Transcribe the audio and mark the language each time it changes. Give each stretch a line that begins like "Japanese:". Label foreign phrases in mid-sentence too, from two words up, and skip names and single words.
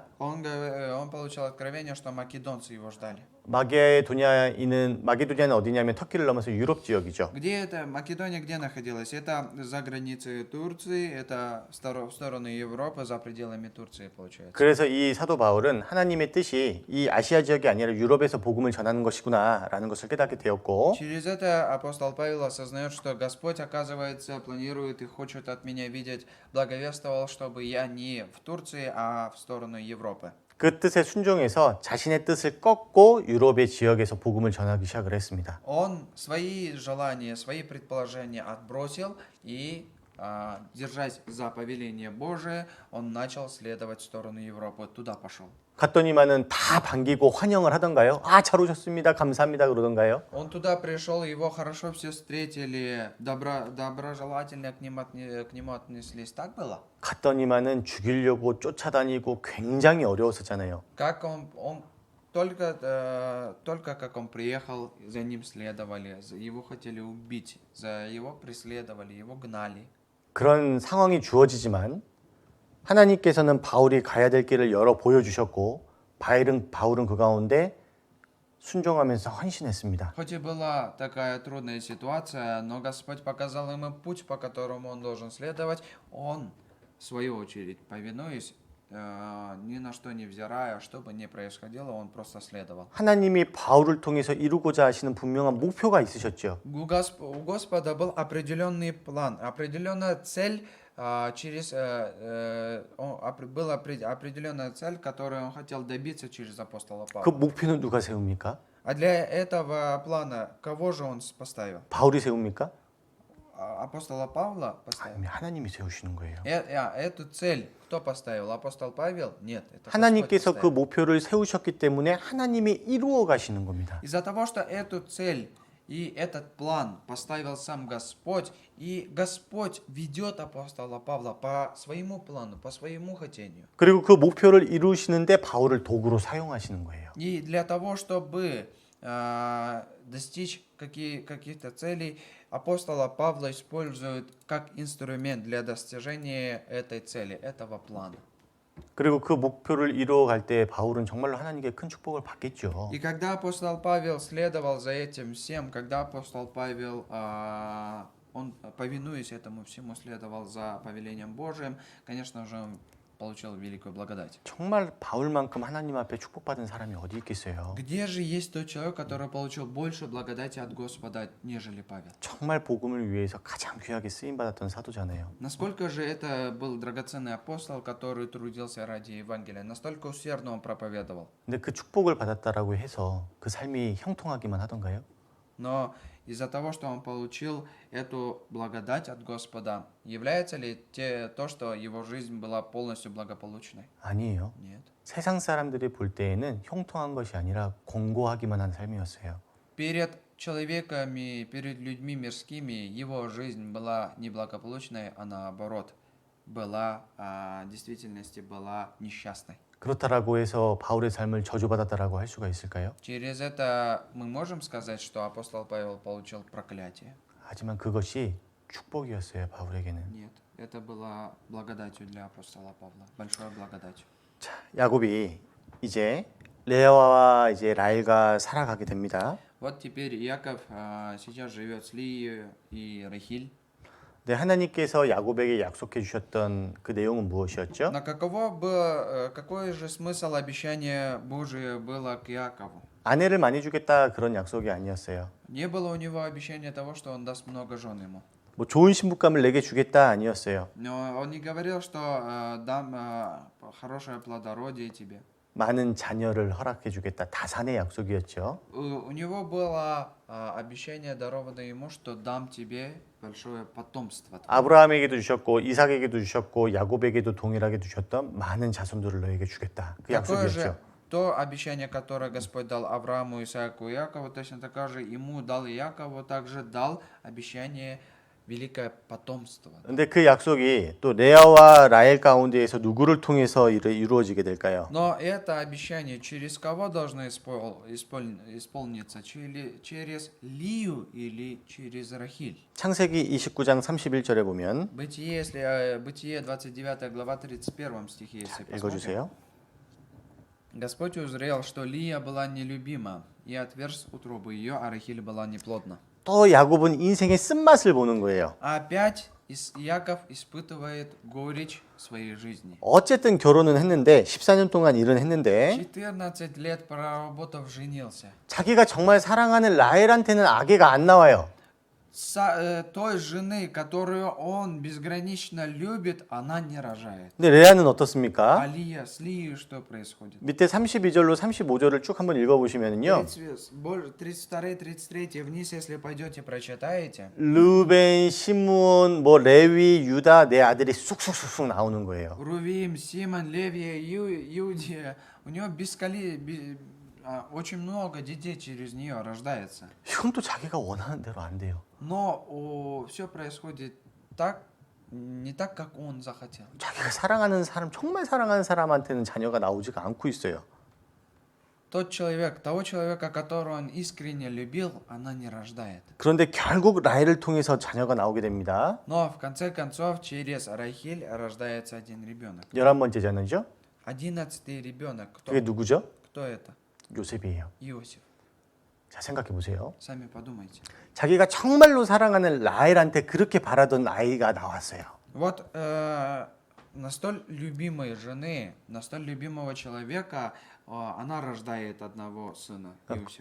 Russian: Он получил откровение, что македонцы его ждали.
Korean: 마게도니아는 어디냐면 터키를 넘어서 유럽 지역이죠.
Russian: Где это? Македония где находилась? Это за границей Турции, это в сторону Европы, за пределами Турции, получается.
Korean: 그래서 이 사도 바울은 하나님의 뜻이 이 아시아 지역이 아니라 유럽에서 복음을 전하는 것이구나라는 것을 깨닫게 되었고
Russian: Через это апостол Павел осознает, что Господь, оказывается, планирует и хочет от меня видеть, благовествовал, чтобы я не в Турции, а в сторону Европы.
Korean: 그 뜻에 순종해서 자신의 뜻을 꺾고 유럽의 지역에서 복음을 전하기 시작을 했습니다.
Russian: Он свои желания, свои предположения отбросил и, держась за повеление Божие, он начал следовать в сторону Европы, туда пошел.
Korean: 갔더니만은 다 반기고 환영을 하던가요? 아, 잘 오셨습니다. 감사합니다. 그러던가요?
Russian: Он туда пришел, его хорошо все встретили, доброжелательно к нему отнеслись. Так было?
Korean: 갔더니만은 죽이려고 쫓아다니고 굉장히 어려웠었잖아요.
Russian: Как он только как он приехал, за ним следовали, его хотели убить, за его преследовали, его гнали.
Korean: 그런 상황이 주어지지만 하나님께서는 바울이 가야 될 길을 열어 보여주셨고 바울은 그 가운데 순종하면서 헌신했습니다.
Russian: Хоть и была такая трудная ситуация, но Господь показал ему путь, по которому он должен следовать. Он, в свою очередь, повинуясь, ни на что не взирая, что бы ни происходило, он просто следовал.
Korean: 하나님이 바울을 통해서 이루고자 하시는 분명한 목표가 있으셨죠.
Russian: У Господа был определенный план, определенная цель, была определенная цель, которую он хотел добиться через апостола
Korean: 그
Russian: Павла.
Korean: 목표는 누가 세웁니까?
Russian: А для этого плана кого же он поставил?
Korean: 바울이 세웁니까?
Russian: апостола Павла поставил?
Korean: 아니면 하나님이 세우시는 거예요.
Russian: Эту цель кто поставил? Апостол Павел? Нет, это Господь
Korean: 하나님께서 그
Russian: поставил.
Korean: 목표를 세우셨기 때문에 하나님이 이루어 가시는 겁니다.
Russian: Из-за того, что эту цель и этот план поставил сам Господь, и Господь ведет апостола Павла по своему плану, по своему хотению.
Korean: 그리고 그 목표를 이루시는데 바울을 도구로 사용하시는 거예요.
Russian: И для того, чтобы достичь каких-то целей, апостола Павла используют как инструмент для достижения этой цели, этого плана.
Korean: 그리고 그 목표를 이루어 갈 때 바울은 정말로 하나님께 큰 축복을 받겠죠.
Russian: И когда апостол Павел следовал за этим всем, когда апостол Павел, он, повинуясь этому всему, следовал за повелением Божиим, конечно же, он получил великую благодать.
Korean: 정말 바울만큼 하나님 앞에 축복받은 사람이 어디 있겠어요.
Russian: Где же есть тот человек, который получил больше благодати от Господа, нежели Павел?
Korean: 정말 복음을 위해서 가장 귀하게 쓰임 받았던 사도잖아요.
Russian: Насколько же это был драгоценный апостол, который трудился ради Евангелия, настолько усердно он проповедовал.
Korean: 근데 그 축복을 받았다라고 해서 그 삶이 형통하기만 하던가요?
Russian: Но из-за того, что он получил эту благодать от Господа, является ли то, что его жизнь была полностью благополучной?
Korean: 아니에요.
Russian: Нет.
Korean: 세상 사람들이 볼 때에는 형통한 것이 아니라 공고하기만 한 삶이었어요.
Russian: Перед человеками, перед людьми мирскими его жизнь была неблагополучной, а наоборот, была в действительности была несчастной.
Korean: 그렇다라고 해서 바울의 삶을 저주받았다라고 할 수가 있을까요?
Russian: Через это мы можем сказать, что апостол Павел получил проклятие?
Korean: 하지만 그것이 축복이었어요, 바울에게는.
Russian: Нет. Это было благодатью для апостола Павла, большой благодатью.
Korean: 자, 야곱이 이제 레아와 이제 라헬과 살아가게 됩니다.
Russian: Вот теперь Яков сейчас живет с Лией и Рахиль.
Korean: 네, 하나님께서 야곱에게 약속해 주셨던 그 내용은 무엇이었죠?
Russian: Но какой же смысл обещания Божие было к Якову?
Korean: 아내를 많이 주겠다 그런 약속이 아니었어요. Не было у него обещания того, что он даст много жен ему. 뭐 좋은 신부감을 내게 주겠다 아니었어요.
Russian: Но он не говорил, что дам хорошее плодородие тебе.
Korean: 많은 자녀를 허락해 주겠다. 다산의 약속이었죠.
Russian: У него было обещание даровано ему, что дам тебе большое потомство.
Korean: 아브라함에게도 주셨고 이삭에게도 주셨고 야곱에게도 동일하게 주셨던 많은 자손들을 너에게 주겠다. 그
Russian: Такое
Korean: 약속이었죠.
Russian: же то обещание, которое Господь дал Аврааму, Исааку и Якову, точно такое же ему дал и Якову, также дал обещание великое потомство.
Korean: 근데 그 약속이 또 레아와 라헬 가운데에서 누구를 통해서 이루어지게 될까요?
Russian: Но это обещание через кого должно исполниться? Через Лию или через Рахиль?
Korean: 창세기 29장 31절에 보면
Russian: Бытие 29 глава 31 стихе, если посмотрим.
Korean: 읽어주세요.
Russian: Господь узрел, что Лия была нелюбима, и отверз утробу ее, а Рахиль была неплодна.
Korean: 또 야곱은 인생의 쓴맛을 보는 거예요.
Russian: Опять Яков испытывает горечь своей жизни.
Korean: 어쨌든 결혼은 했는데 14년 동안 일은 했는데
Russian: 14 лет проработав, женился.
Korean: 자기가 정말 사랑하는 라헬한테는 아기가 안 나와요.
Russian: Той жены, которую он безгранично любит, она не рожает.
Korean: 근데 레아는 어떻습니까?
Russian: А Лия, с Лией что происходит?
Korean: 밑에 32절로 35절을 쭉 한번 읽어보시면요.
Russian: 32, 33 вниз, если пойдете, прочитаете.
Korean: 르벤, 시므온, 뭐 레위, 유다 네 아들이 쑥쑥쑥쑥 나오는 거예요.
Russian: Рувим, Симон, Левия, Иудия. У него очень много детей через нее рождается.
Korean: 이건 또 자기가 원하는 대로 안 돼요.
Russian: Но все происходит не так, как он захотел.
Korean: 자기가 사랑하는 사람, 정말 사랑하는 사람한테는 자녀가 나오지가 않고 있어요.
Russian: Того человека, которого он искренне любил, она не рождает.
Korean: 그런데 결국 라헬을 통해서 자녀가 나오게 됩니다.
Russian: Но в конце концов через Рахиль рождается один ребенок.
Korean: 11번째 자녀죠.
Russian: 11-й ребенок.
Korean: 그게 누구죠?
Russian: Кто это?
Korean: 요셉이에요.
Russian: Иосиф.
Korean: 자, 생각해 보세요.
Russian: Сами подумайте.
Korean: 자기가 정말로 사랑하는 라헬한테 그렇게 바라던 아이가 나왔어요.
Russian: Вот на столь любимой жены, на столь любимого человека, она рождает одного сына, Иосиф.